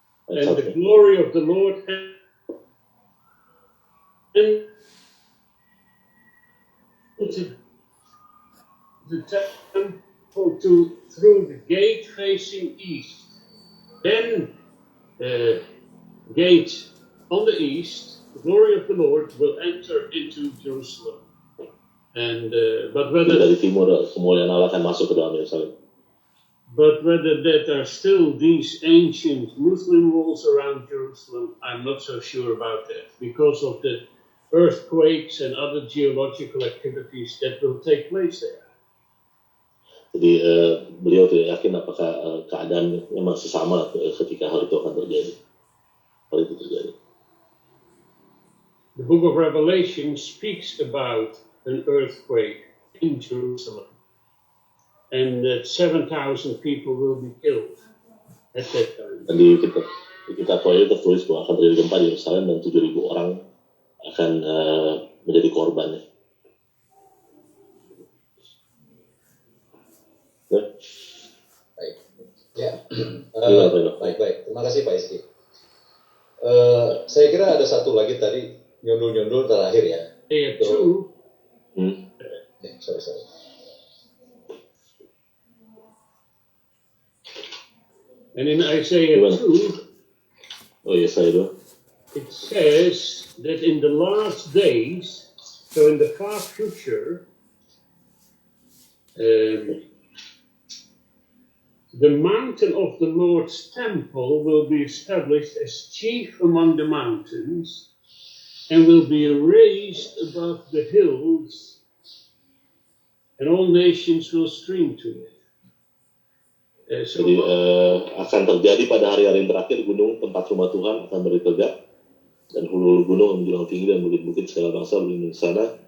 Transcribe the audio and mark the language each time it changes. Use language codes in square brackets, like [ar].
[en] And the glory of the Lord entered the temple through the gate facing east. Then gate on the east, the glory of the Lord will enter into Jerusalem. And but whether [id] dari timur kemuliaan Allah akan masuk ke dalam Yerusalem. [en] But whether there are still these ancient Muslim walls around Jerusalem, I'm not so sure about that, because of the earthquakes and other geological activities that will take place there. [id] Jadi beliau tidak yakin apakah keadaan memang sesama ketika hal itu akan terjadi. Hal itu terjadi. [en] The book of Revelation speaks about an earthquake in Jerusalem, and that 7,000 people will be killed at that time. [id] Dan di kitab Wahyu tertulis bahwa akan terjadi gempa di Yerusalem dan 7.000 orang akan menjadi korbannya. Baik. Ya. Baik. Terima kasih Pak Iski. Saya kira ada satu lagi tadi nyundul terakhir ya. [en] Two. Sorry. And in Isaiah 2, it says that in the last days, so in the far future, the mountain of the Lord's temple will be established as chief among the mountains and will be raised above the hills, and all nations will stream to it. [id] Jadi akan terjadi pada hari-hari yang terakhir, gunung tempat rumah Tuhan akan berdiri tegak, dan hulu-hulu gunung menjulang tinggi dan bukit-bukit segala bangsa berlindung di sana.